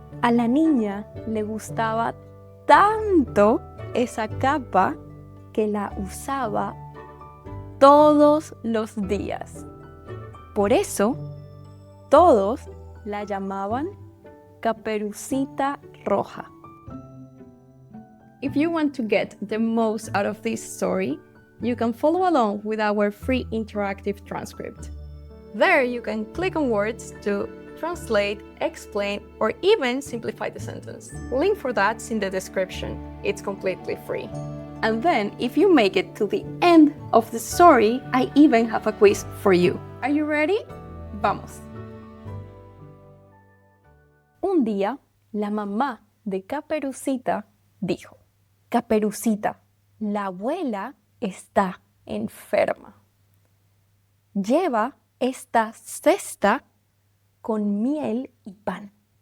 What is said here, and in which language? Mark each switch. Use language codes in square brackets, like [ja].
[es] A la niña le gustaba tanto esa capa que la usaba todos los días. Por eso, todos la llamaban Caperucita Roja. [en] If you want to get the most out of this story, you can follow along with our free interactive transcript. There you can click on words to translate, explain, or even simplify the sentence. Link for that's in the description. It's completely free. And then, if you make it to the end of the story, I even have a quiz for you. Are you ready? [es] Vamos. Un día, la mamá de Caperucita dijo: Caperucita, la abuela está enferma. Lleva esta cesta con miel y pan.